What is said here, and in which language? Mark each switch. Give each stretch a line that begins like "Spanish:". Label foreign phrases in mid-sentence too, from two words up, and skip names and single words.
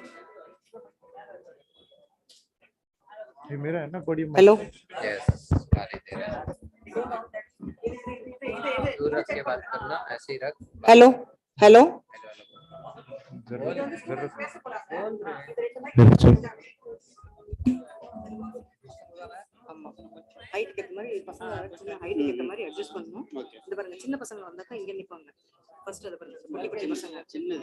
Hindi: ये मेरा है ना बड़ी
English: Hello.
Hindi: यस गाली दे रहा है दूर रख के बात करना ऐसे ही रख
English: Hello. Hello.
Tamil: ஹைட் ஏத்த மாதிரி பசங்க சின்ன ஹைட் ஏத்த மாதிரி அட்ஜஸ்ட் பண்ணனும். இந்த பாருங்க சின்ன பசங்க வந்தாக்க இங்க நிப்பாங்க. ஃபர்ஸ்ட் அத பாருங்க குட்டி குட்டி பசங்க சின்னது.